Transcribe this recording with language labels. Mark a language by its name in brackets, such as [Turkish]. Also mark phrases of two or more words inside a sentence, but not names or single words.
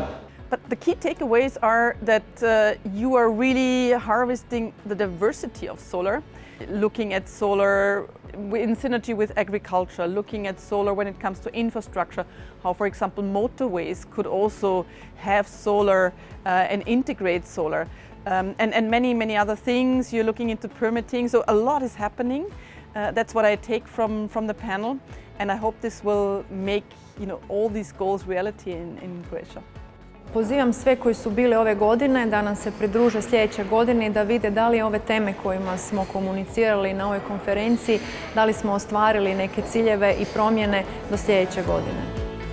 [English] But the key takeaways are that you are really harvesting the diversity of solar, looking at solar in synergy with agriculture, looking at solar when it comes to infrastructure, how, for example, motorways could also have solar and integrate solar, and many, many other things. You're looking into permitting, so a lot is happening. That's what I take from the panel, and I hope this will make all these goals reality in Croatia. [Croatian] Pozivam sve koji su bili ove godine da nam se pridruže sljedeće godine i da vide da li ove teme kojima smo komunicirali na ovoj konferenciji, da li smo ostvarili neke ciljeve i promjene do sljedeće godine.